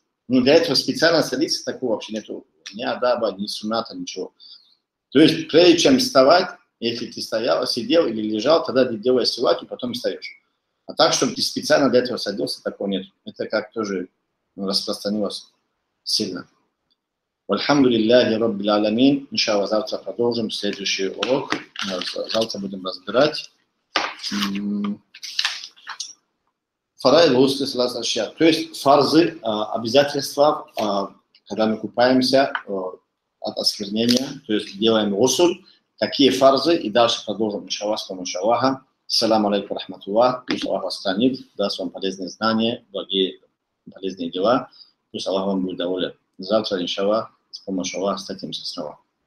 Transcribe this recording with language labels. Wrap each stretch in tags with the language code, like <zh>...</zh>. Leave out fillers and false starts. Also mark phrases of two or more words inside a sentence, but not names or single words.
<ru>Ну, для этого специально садиться, такого вообще нету. Ни адаба, ни суната, ничего. То есть, прежде чем вставать, если ты стоял, сидел или лежал, тогда ты делаешь сивак, и потом встаешь. А так, чтобы ты специально для этого садился, такого нет. Это как тоже распространилось сильно.</ru> <ar>والحمد لله رب العالمين.</ar> <ru>Иншаллах, завтра продолжим следующий урок. Завтра будем разбирать</ru> <ar>فرائض الغسل ثلاثة أشياء.</ar> <ru>То есть фарзы, обязательства, когда мы купаемся от осквернения, то есть делаем гусуль, какие фарзы, и дальше продолжим, иншаллах, с помощью Аллаха.</ru> <ar>السلام عليكم رحمة الله.</ar> <ru>Пусть Аллах вас хранит, даст вам полезные знания, благие, полезные дела. Пусть Аллах вам будет доволен. Завтра, иншаллах, с помощью Аллаха встретимся снова.</ru>